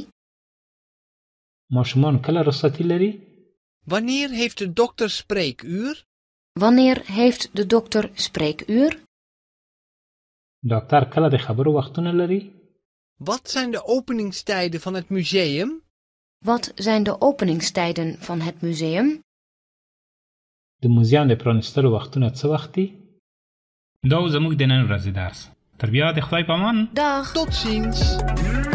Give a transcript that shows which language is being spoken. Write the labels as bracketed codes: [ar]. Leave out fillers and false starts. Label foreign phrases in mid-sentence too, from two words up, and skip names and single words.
[ps] ماشومان کله رخصتي لري؟ [nl] Wanneer heeft de dokter spreekuur? Wanneer heeft de dokter spreekuur? [ps] ډاکټر کله د خبرو وختونه لري؟ [nl] Wat zijn de openingstijden van het museum? Wat zijn de openingstijden van het museum? [ps] د موزیم د پرانیستلو وختونه څه وخت دي؟ دا زموږ د نن ورځې درس. تر بیا د خدای په امان. [nl] Dag! Tot ziens!